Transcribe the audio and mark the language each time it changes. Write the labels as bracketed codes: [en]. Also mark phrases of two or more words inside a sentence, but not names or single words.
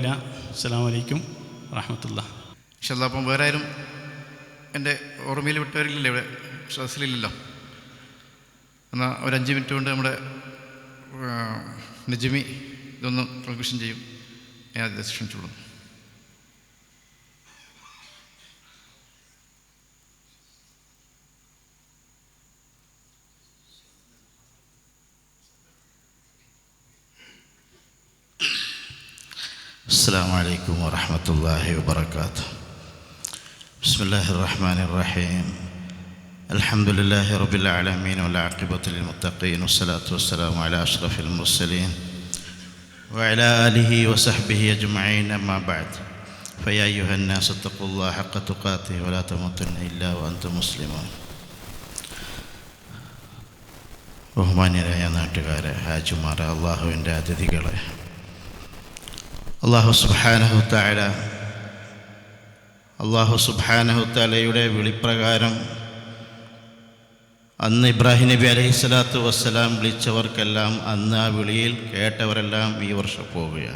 [ar] السلام عليكم ورحمة الله. إن شاء الله. [ml] അപ്പം വേറെ ആരും എൻ്റെ ഓർമ്മയിൽ വിട്ടവരില്ലല്ലോ, ഇവിടെ സദസ്സിലില്ലല്ലോ. എന്നാൽ ഒരു 5 മിനിറ്റ് കൊണ്ട് നമ്മുടെ നജ്മി ഇതൊന്ന് കൺക്ലൂഷൻ ചെയ്യും. ഞാൻ അത് ക്ഷണിച്ചോളൂ. [ar] السلام عليكم ورحمة الله وبركاته. بسم الله الرحمن الرحيم. الحمد لله رب العالمين والعاقبة للمتقين والصلاة والسلام على أشرف المرسلين وعلى آله وصحبه أجمعين. أما بعد فيا أيها الناس اتقوا الله حق تقاته ولا تموتن إلا وأنتم مسلمون. [ml] ബഹുമാന്യരായ നാട്ടുകാരെ, ഹാജിമാരെ, അള്ളാഹുവിൻ്റെ അതിഥികളെ, അള്ളാഹു [ar] سبحانه وتعالى [ml] വിളിപ്രകാരം അന്ന് ഇബ്രാഹിം നബി [ar] عليه الصلاة والسلام [ml] വിളിച്ചവർക്കെല്ലാം അന്ന് ആ വിളിയിൽ കേട്ടവരെല്ലാം ഈ വർഷം പോവുകയാണ്.